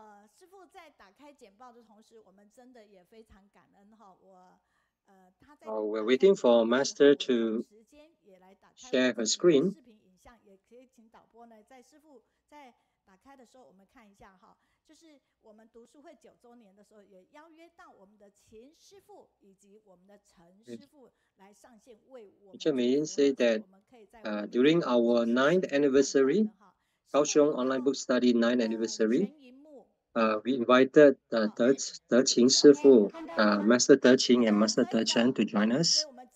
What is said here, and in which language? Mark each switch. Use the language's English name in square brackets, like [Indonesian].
[Chinese] 师父在打开简报的同时，我们真的也非常感恩哈。他在 [English] we're waiting for Master to share her screen. [Chinese] 视频影像也可以请导播呢，在师父在打开的时候，我们看一下哈。就是我们读书会9周年的时候，也邀约到我们的秦师父以及我们的陈师父来上线为我们。 [English] Meiyun said that during our 9th anniversary, Kaohsiung Online Book Study 9th anniversary, we invited Deqing Shifu, Master Deqing and Master Dechen to join us.